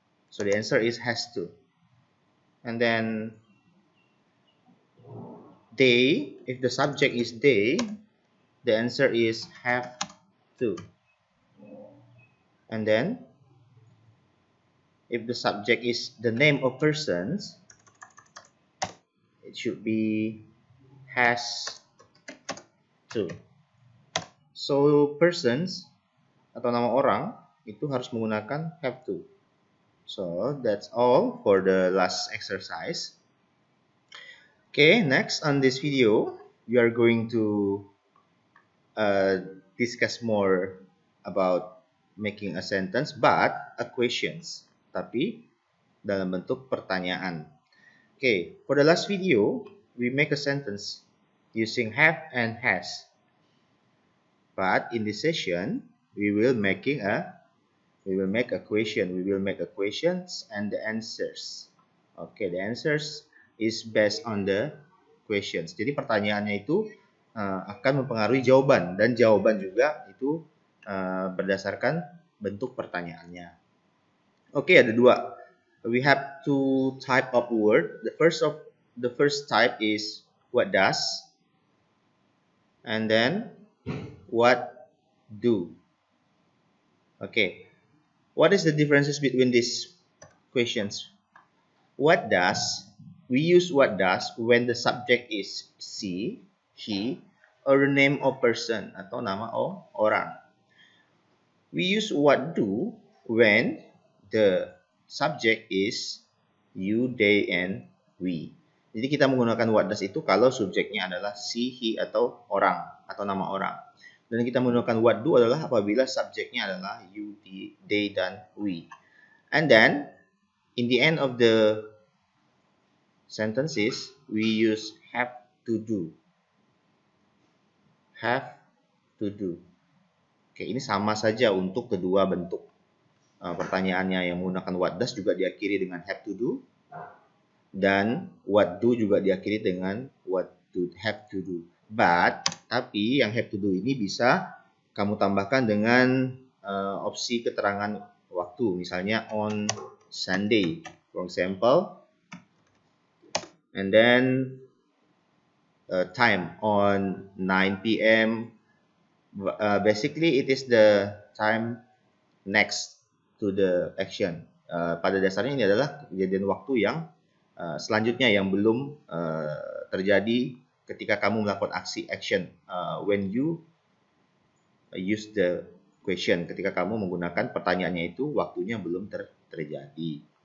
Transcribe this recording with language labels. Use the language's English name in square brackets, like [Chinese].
[English] So the answer is has to. And then they, if the subject is they, the answer is have to. And then if the subject is the name of persons, it should be has to. So persons [Indonesian] atau nama orang itu harus menggunakan have to. [English] So that's all for the last exercise. Okay, next on this video, we are going to discuss more about making a sentence, but a questions. [Indonesian] Tapi dalam bentuk pertanyaan. [English] Okay, for the last video, we make a sentence using have and has. But in this session, we will make a question. We will make a questions and the answers. Okay, the answers is based on the questions. [Indonesian] Jadi pertanyaannya itu akan mempengaruhi jawaban, dan jawaban juga itu berdasarkan bentuk pertanyaannya. [English] Okay, [Indonesian] ada dua. [English] We have two type of word. The first type is what does, and then what do. Okay, what is the differences between these questions? What does, we use what does when the subject is she, he, or the name of person [Indonesian] atau nama orang. [English] We use what do when the subject is you, they, and we. [Indonesian] Jadi kita menggunakan what does itu kalau subjeknya adalah she, he, atau orang, atau nama orang. Dan kita menggunakan what do adalah apabila subjeknya adalah you, they, dan we. [English] And then, in the end of the sentences, we use have to do. Have to do. [Indonesian] Oke, ini sama saja untuk kedua bentuk pertanyaannya. Yang menggunakan what does juga diakhiri dengan have to do, dan what do juga diakhiri dengan what to have to do. Tapi yang have to do ini bisa kamu tambahkan dengan opsi keterangan waktu. Misalnya [English] on Sunday, for example. And then time on 9 p.m. Basically, it is the time next to the action. [Indonesian] Pada dasarnya ini adalah kejadian waktu yang selanjutnya yang belum terjadi ketika kamu melakukan aksi action. [English] When you use the question, [Indonesian] ketika kamu menggunakan pertanyaannya itu waktunya belum terjadi.